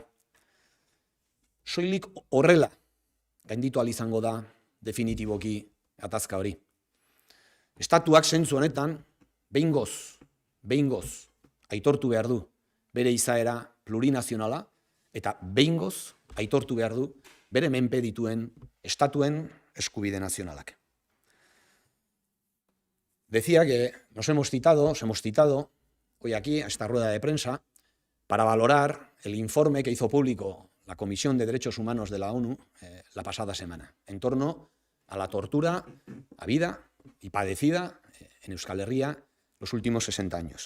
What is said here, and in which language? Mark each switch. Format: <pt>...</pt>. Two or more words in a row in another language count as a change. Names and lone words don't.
<eu>Soilik horrela gainditu ahal izango da definitiboki gatazka hori. Estatuak zentzu honetan behingoz aitortu behar du bere izaera plurinazionala eta behingoz aitortu behar du bere menpe dituen estatuen eskubide nazionalak.</eu> <es>Decía que nos hemos citado hoy aquí a esta rueda de prensa para valorar el informe que hizo público la Comisión de Derechos Humanos de la ONU la pasada semana, en torno a la tortura habida y padecida en Euskal Herria los últimos 60 años.</es>